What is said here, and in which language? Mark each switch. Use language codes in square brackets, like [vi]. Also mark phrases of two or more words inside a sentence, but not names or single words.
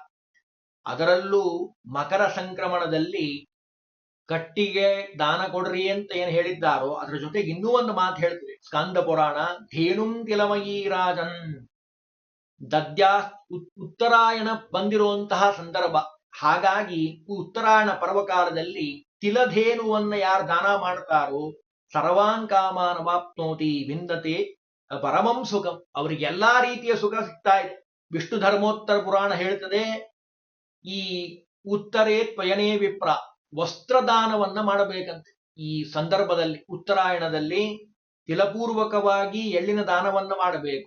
[kn] ಅದರಲ್ಲೂ ಮಕರ ಸಂಕ್ರಮಣದಲ್ಲಿ ಕಟ್ಟಿಗೆ ದಾನ ಕೊಡ್ರಿ ಅಂತ ಏನ್ ಹೇಳಿದ್ದಾರೋ ಅದರ ಜೊತೆಗೆ ಇನ್ನೂ ಒಂದು ಮಾತು ಹೇಳ್ತೀವಿ. ಸ್ಕಾಂದ ಪುರಾಣ, [sa] ಧೇನುಂ ತಿಲಮಯೀ ರಾಜನ್ ದದ್ಯಾ [kn] ಉತ್ತರಾಯಣ ಬಂದಿರುವಂತಹ ಸಂದರ್ಭ. ಹಾಗಾಗಿ ಉತ್ತರಾಯಣ ಪರ್ವಕಾಲದಲ್ಲಿ ತಿಲಧೇನುವನ್ನ ಯಾರು ದಾನ ಮಾಡ್ತಾರೋ [sa] ಸರ್ವಾನ್ ಕಾಮಾನ್ ವಾಪ್ನೋತಿ ವಿಂದತೆ ಪರಮಂ ಸುಖಂ, [kn] ಅವರಿಗೆ ಎಲ್ಲಾ ರೀತಿಯ ಸುಖ ಸಿಗ್ತಾ ಇದೆ. ವಿಷ್ಣು ಧರ್ಮೋತ್ತರ ಪುರಾಣ ಹೇಳ್ತದೆ, ಈ [sa] ಉತ್ತರೇ ತ್ವಯನೇ ವಿಪ್ರ [kn] ವಸ್ತ್ರದಾನವನ್ನ ಮಾಡಬೇಕಂತೆ. ಈ ಸಂದರ್ಭದಲ್ಲಿ ಉತ್ತರಾಯಣದಲ್ಲಿ ತಿಲಪೂರ್ವಕವಾಗಿ ಎಳ್ಳಿನ ದಾನವನ್ನ ಮಾಡಬೇಕು.